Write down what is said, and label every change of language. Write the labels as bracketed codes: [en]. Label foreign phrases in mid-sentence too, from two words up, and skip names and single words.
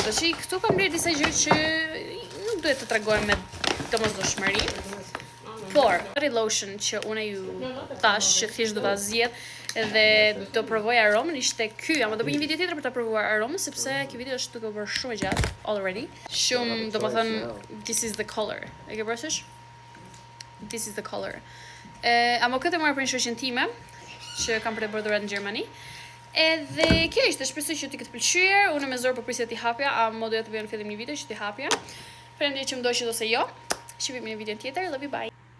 [sq] Tashi këtu kam bler disa gjëra që nuk duhet të tregoj me domosdoshmëri. Por, [en] body lotion [sq] që unë ju tash që thjesht do ta zgjedh edhe do provoj aromën ishte ky, ama do bëj një video tjetër për ta provuar aromën sepse ky video është duke bërë shumë gjatë already. Shumë, domethënë [en] this is the color. [sq] E ke parasysh? [en] This is the color. [sq] Ama këtë marr për një shoqen time që kam për të bërë dhurat në Gjermani. Edhe kjo ishte, shpresoj që ti këtë pëlqyer. Unë me zor po prisja ti hapja, ama doja të bëj në fillim një video që ti hapja. Faleminderit që më ndoqët ose jo. Shihemi në video tjetër. [en] Love you, bye.